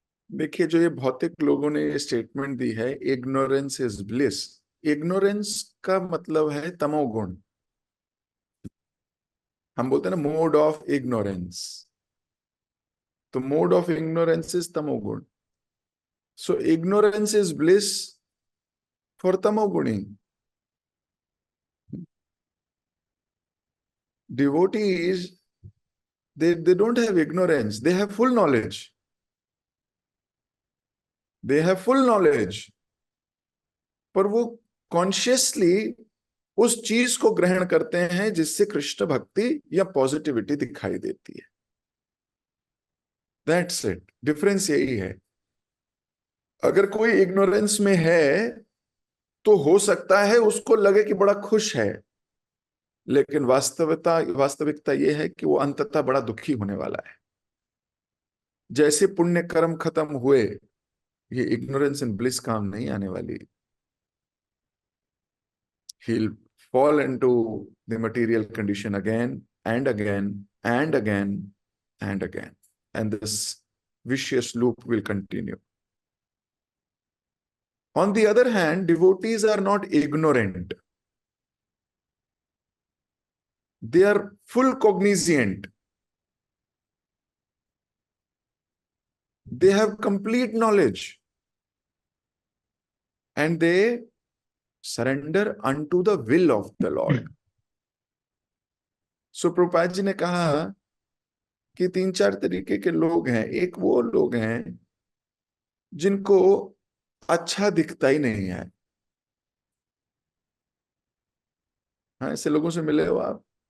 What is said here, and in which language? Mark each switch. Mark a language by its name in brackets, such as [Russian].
[Hindi] देखिए, जो ये भौतिक लोगों ने ये स्टेटमेंट दी है, [English] ignorance is bliss, [Hindi] इग्नोरेंस का मतलब है तमोगुण। हम बोलते हैं ना [English] Mode of ignorance, तो mode of ignorance is tamoguna. So ignorance is bliss for tamoguni. Devotees, they don't have ignorance, they have full knowledge. They have full knowledge. [Hindi] पर वो कॉन्शियसली उस चीज को ग्रहण करते हैं जिससे कृष्ण भक्ति या पॉजिटिविटी दिखाई देती है। [English] that's it, [Hindi] डिफरेंस यही है। अगर कोई इग्नोरेंस में है तो हो सकता है उसको लगे कि बड़ा खुश है, लेकिन वास्तविकता यह है कि वो अंततः बड़ा दुखी होने वाला है। जैसे पुण्य कर्म खत्म हुए, ये [English] ignorance and bliss [Hindi] काम नहीं आने वाली। [English] He'll fall into the material condition again and again and again and again, and this vicious loop will continue. On the other hand, devotees are not ignorant, they are full cognizant, they have complete knowledge, and they surrender unto the will of the Lord. [Hindi] सो प्रभुपाद जी ने कहा कि 3-4 तरीके के लोग हैं। एक वो लोग हैं जिनको अच्छा दिखता ही नहीं है। हाँ, ऐसे लोगों से मिले हो आप?